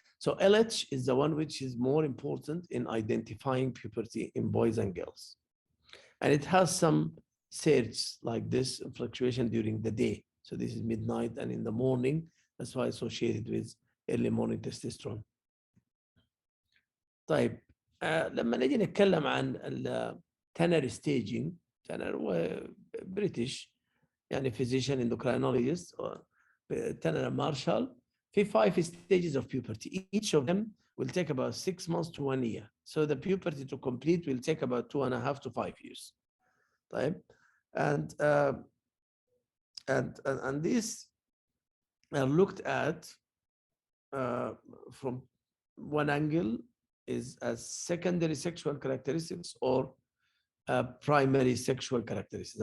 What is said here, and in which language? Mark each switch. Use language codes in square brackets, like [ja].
[en] So LH is the one which is more important in identifying puberty in boys and girls. And it has some surge like this fluctuation during the day. So this is midnight and in the morning. That's why associated with early morning testosterone. [ar] طيب لما نيجي نتكلم عن التنر staging, تنر هو بريتش يعني [en] physician endocrinologist or [ar] تنر مارشال في [en] 5 stages of puberty. Each of them will take about 6 months to 1 year. So the puberty to complete will take about 2.5 to 5 years. [ar] طيب. [en] And these are looked at from one angle is as secondary sexual characteristics or primary sexual characteristics.